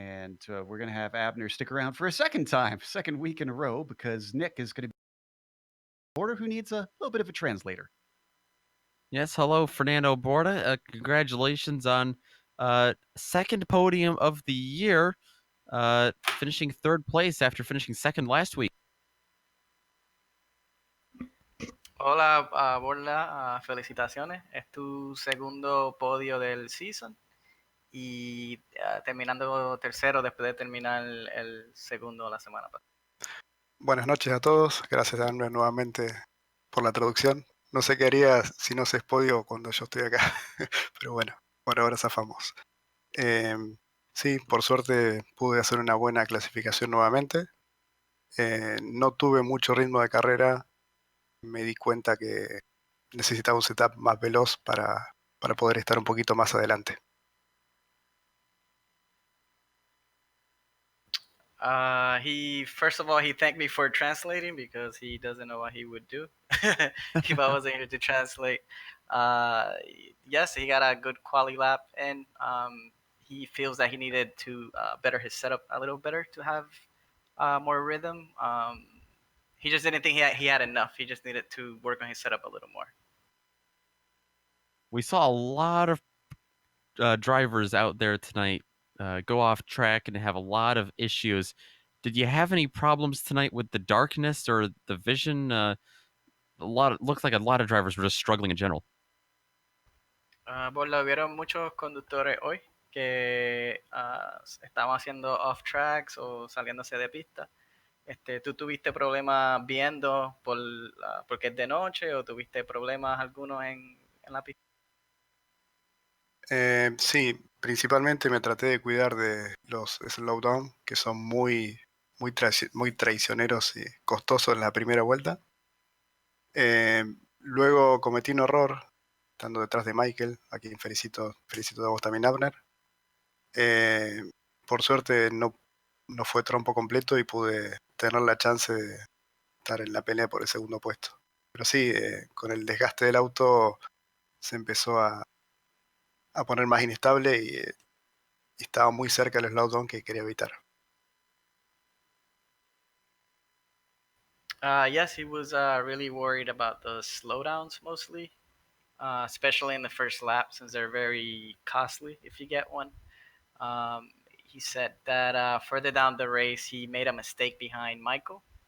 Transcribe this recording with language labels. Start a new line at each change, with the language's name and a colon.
English: And we're going to have Abner stick around for a second time, second week in a row, because Nick is going to be order who needs a little bit of a translator. Yes, hello, Fernando Borda. Congratulations on second podium of the year, finishing third place after finishing second last week.
Spanish: Hola, Borla, felicitaciones. Es tu segundo podio del season y terminando tercero después de terminar el segundo la semana pasada. Buenas noches a todos. Gracias, Andrea, nuevamente por la traducción. No sé qué haría si no se podio cuando yo estoy acá, pero bueno, por ahora zafamos. Sí, por suerte pude hacer una buena clasificación nuevamente. No tuve mucho ritmo de carrera. Me di cuenta que necesitaba un setup más veloz para poder estar un poquito más adelante.
English: He first of all he thanked me for translating because he doesn't know what he would do if I wasn't here to translate. Yes, he got a good quality lap, and he feels that he needed to better his setup a little better to have more rhythm. He just didn't think he had enough. He just needed to work on his setup a little more. We saw a lot of drivers out there tonight go off track and have a lot of issues. Did you have any problems tonight with the darkness or the vision? Looks like a lot of drivers were just struggling in general.
Spanish: Por lo vieron muchos conductores hoy que estaban haciendo off tracks o saliéndose de pista. ¿Tú tuviste problemas viendo porque es de noche o tuviste problemas algunos en la pista? Sí, principalmente me traté de cuidar de los slowdown, que son muy traicioneros y costosos en la primera vuelta. Luego cometí un error, estando detrás de Michael, a quien felicito a vos también, Abner. Por suerte no fue trompo completo y pude tener la chance de estar en la pelea por el segundo puesto. Pero sí, con el desgaste del auto se empezó a poner más inestable y estaba muy cerca del slowdown que quería evitar.
English: Yes, he was really worried about the slowdowns mostly, especially in the first lap since they're very costly if you get one. He said that further down the race, he made a mistake behind Michael.